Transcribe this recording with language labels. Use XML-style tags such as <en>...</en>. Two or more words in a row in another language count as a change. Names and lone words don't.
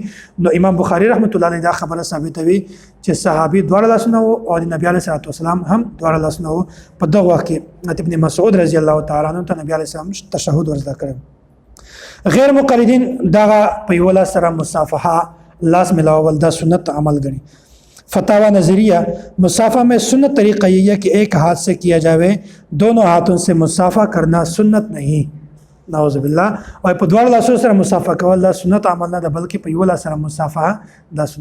<ps>نو امام بخاری</ps> <ar>رحمت الله علیه</ar> <ps>دا خبره ثابتوي چې صحابي دوه لاسونه وو او د نبی</ps> <ar>علیہ الصلوۃ والسلام</ar> <ps>هم دوه لاسونه وو. په دغه وخت کې ابن مسعود</ps> <ar>رضی الله تعالی عنہ</ar> <ps>ته نبی</ps> <ar>علیہ السلام</ar> <ps>تشهد ورزده کړو. غیر مقلدین دا په یو لاس سره مصافحه لاس ملاول دا سنت عمل غني.</ps> <ur>فتاوا نظریہ مصافحہ میں سنت طریقہ یہی ہے کہ ایک ہاتھ سے کیا جائے دونوں ہاتھوں سے مصافحہ کرنا سنت نہیں نعوذ باللہ.</ur> <ps>और په دوه لاسو سره मुसाफा کول دا سنت عمل نه ده بلکې په یو لاس سره मुसाफा دا سنت</ps>